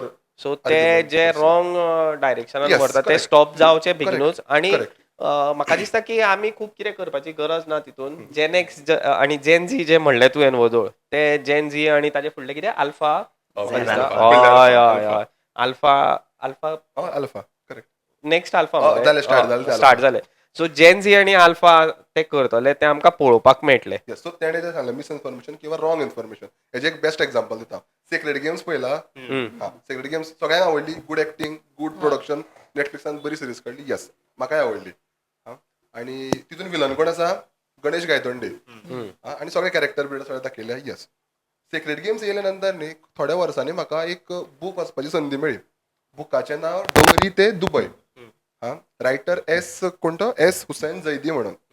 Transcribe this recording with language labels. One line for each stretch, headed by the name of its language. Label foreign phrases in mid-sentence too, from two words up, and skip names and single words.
Konkani: सो ते जे
English: wrong directionan Yes,
Konkani: व्हरता ते
English: correct.
Konkani: स्टॉप जावचे
English: Correct,
Konkani: बेगीनूच आणि
English: correct.
Konkani: म्हाका दिसता की आमी खूब कितें करपाची गरज ना तितून
English: Gen X
Konkani: आणि
English: Gen Z
Konkani: जे म्हणलें तुवें वदोळ ते
English: Gen Z
Konkani: आणि ताजे फुडले कितें अल्फा हय हय हय अल्फा अल्फा
English: alpha correct next alpha
Konkani: जालें, start जालें ते
English: स्टार्ट Alpha.
Konkani: जाले सो
English: Gen Z
Konkani: आणि अल्फा ते करतले ते आमकां पळोवपाक मेळटले
English: yes so
Konkani: तेणे जे सांगलें मिसइन्फॉर्मेशन किंवा
English: wrong information
Konkani: हेजे एक
English: best example
Konkani: दिता सिक्रेट गेम्स पळयला सिक्रेट गेम्स सगळ्यांक आवडली
English: good acting good production
Konkani: नेटफ्लिक्सान बरी सिरीज काडली येस म्हाकाय आवडली आणि तितून विलन कोण आसा गणेश गायतोंडे आणि सगळे
English: character build
Konkani: सगळे दाखयले येस सिक्रेट गेम्स येयले नंतर न्ही थोड्या वर्सांनी म्हाका एक बूक वाचपाची संदी मेळ्ळी बुकाचें नांव डोंगरी ते दुबय रायटर कोण तो एस हुसैन जैदी म्हणून